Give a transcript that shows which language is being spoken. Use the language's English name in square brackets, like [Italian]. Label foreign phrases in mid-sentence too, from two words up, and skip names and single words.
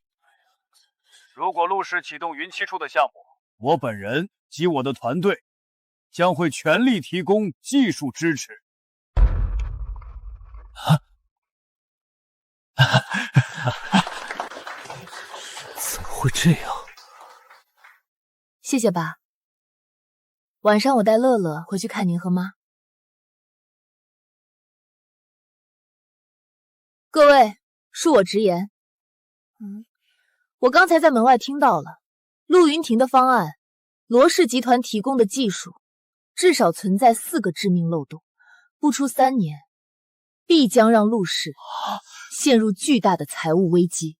[Chinese] 如果陆氏启动云栖处的项目，我本人及我的团队将会全力提供技術支持。怎麼會這樣？謝謝爸。晚上我帶樂樂回去看您和媽。各位，恕我直言，我剛才在门外聽到了陆雲婷的方案，羅氏集團提供的技術至少存在4個致命漏洞，不出3年，必將讓陸氏陷入巨大的財務危機。